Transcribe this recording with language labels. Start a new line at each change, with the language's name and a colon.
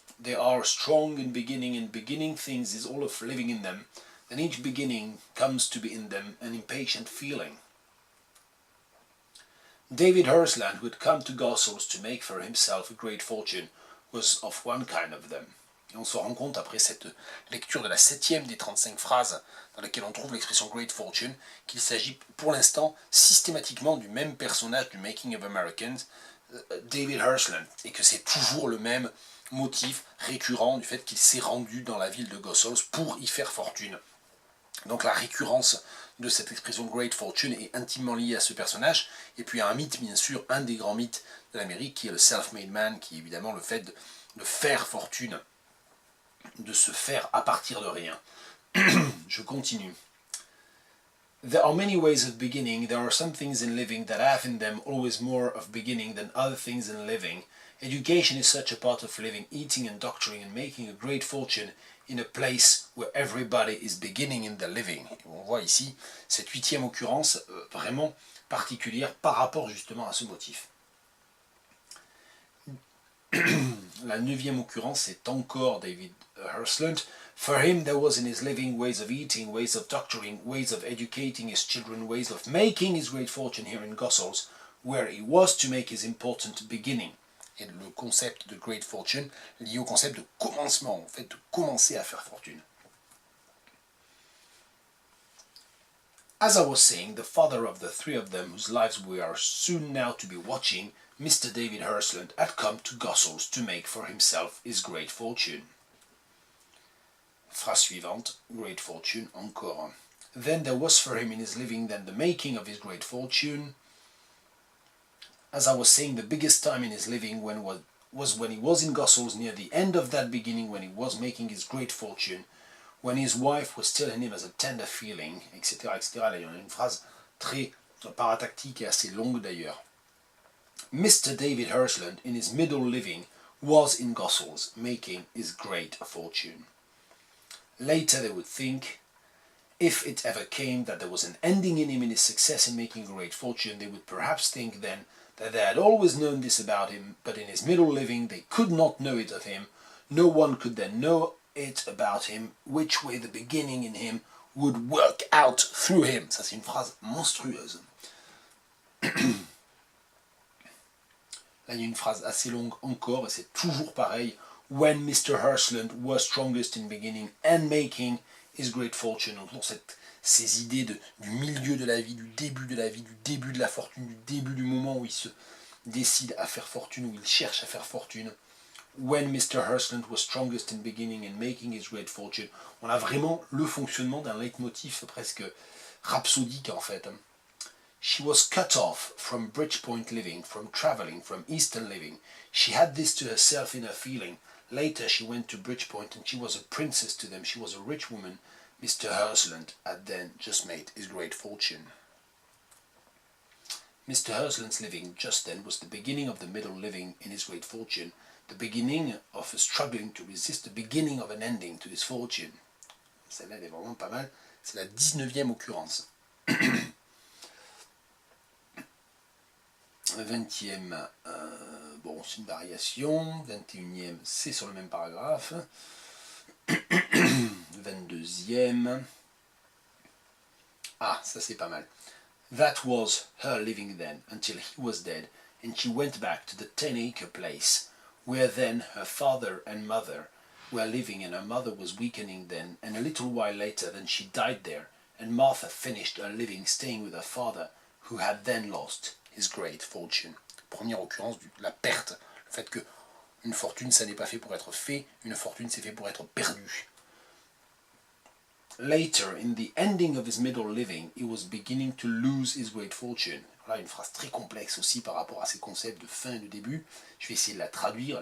English: They are strong in beginning, and beginning things is all of living in them. Then each beginning comes to be in them an impatient feeling. David Hersland, who had come to Gossels to make for himself a great fortune, was of one kind of them.
French: Et on se rend compte, après cette lecture de la 7e des 35 phrases dans laquelle on trouve l'expression Great Fortune, qu'il s'agit pour l'instant systématiquement du même personnage du Making of Americans, David Hersland, et que c'est toujours le même motif récurrent du fait qu'il s'est rendu dans la ville de Gossels pour y faire fortune. Donc la récurrence de cette expression Great Fortune est intimement liée à ce personnage, et puis à un mythe, bien sûr, un des grands mythes de l'Amérique, qui est le self-made man, qui est évidemment le fait de faire fortune, de se faire à partir de rien. Je continue.
English: There are many ways of beginning. There are some things in living that have in them always more of beginning than other things in living. Education is such a part of living, eating and doctoring and making a great fortune in a place where everybody is beginning in the living.
French: Et on voit ici cette 8e occurrence vraiment particulière par rapport justement à ce motif. La 9e occurrence est encore David Hersland.
English: For him there was in his living ways of eating, ways of doctoring, ways of educating his children, ways of making his great fortune here in Gossels, where he was to make his important beginning.
French: Et le concept de great fortune lié au concept de commencement, en fait de commencer à faire fortune.
English: As I was saying, the father of the 3 of them whose lives we are soon now to be watching, Mr. David Hersland, had come to Gossels to make for himself his great fortune.
French: Phrase suivante, great fortune, encore.
English: Then there was for him in his living then the making of his great fortune. As I was saying, the biggest time in his living was when he was in Gossels, near the end of that beginning, when he was making his great fortune, when his wife was still in him as a tender feeling, etc., etc.
French: Là, il y en a une phrase très paratactique et assez longue d'ailleurs.
English: Mr. David Hirshland, in his middle living, was in Gossels, making his great fortune. Later they would think, if it ever came that there was an ending in him in his success in making a great fortune, they would perhaps think then that they had always known this about him, but in his middle living they could not know it of him. No one could then know it about him, which way the beginning in him would work out through him.
French: Ça c'est une phrase monstrueuse. Là il y a une phrase assez longue encore, et c'est toujours pareil.
English: When Mr. Hirshland was strongest in beginning and making his great fortune.
French: Donc ces idées du milieu de la vie, du début de la vie, du début de la fortune, du début du moment où il se décide à faire fortune, où il cherche à faire fortune.
English: When Mr. Hirshland was strongest in beginning and making his great fortune.
French: On a vraiment le fonctionnement d'un leitmotiv presque rhapsodique en fait.
English: She was cut off from Bridgepoint living, from travelling, from Eastern living. She had this to herself in her feeling. Later she went to Bridgepoint and she was a princess to them. She was a rich woman. Mr. Hirshland had then just made his great fortune. Mr. Hirshland's living just then was the beginning of the middle living in his great fortune, the beginning of a struggling to resist, the beginning of an ending to his fortune.
French: Celle-là, elle est vraiment pas mal. C'est la 19e occurrence. 20e, bon, c'est une variation. 21e, c'est sur le même paragraphe. 22e. Ah, ça c'est pas mal.
English: That was her living then, until he was dead, and she went back to the 10-acre place, where then her father and mother were living, and her mother was weakening then, and a little while later then she died there, and Martha finished her living staying with her father, who had then lost his great fortune.
French: Première occurrence de la perte, le fait que une fortune ça n'est pas fait pour être fait, une fortune c'est fait pour être perdu.
English: Later, in the ending of his middle living, he was beginning to lose his great fortune.
French: Voilà une phrase très complexe aussi par rapport à ces concepts de fin et de début. Je vais essayer de la traduire.